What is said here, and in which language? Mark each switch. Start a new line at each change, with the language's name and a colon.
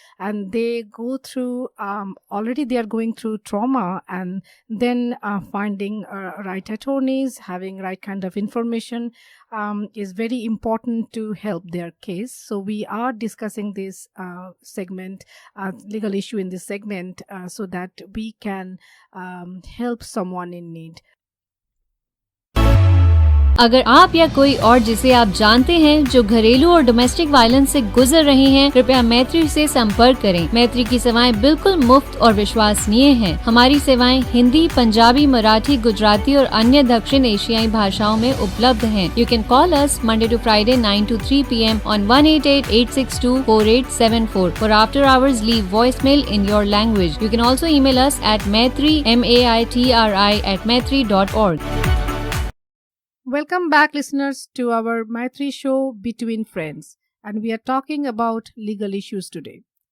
English: And they go through, already they are going through trauma, and then finding right attorneys, having right kind of information is very important to help their case. So we are discussing this segment, legal issue in this segment, so that we can help someone in need.
Hindi: अगर आप या कोई और जिसे आप जानते हैं जो घरेलू और डोमेस्टिक वायलेंस से गुजर रहे हैं, कृपया मैत्री से संपर्क करें। मैत्री की सेवाएं बिल्कुल मुफ्त और विश्वसनीय हैं। हमारी सेवाएं हिंदी, पंजाबी, मराठी, गुजराती और अन्य दक्षिण एशियाई भाषाओं में उपलब्ध हैं।
English: You can call us Monday to Friday 9 to 3 p.m. on 188-862-4874. For after hours, leave voicemail in your language. You can also email us at maitri, maitri@maitri.org. Welcome back, listeners, to our Maitri show Between Friends, and we are talking about legal issues today.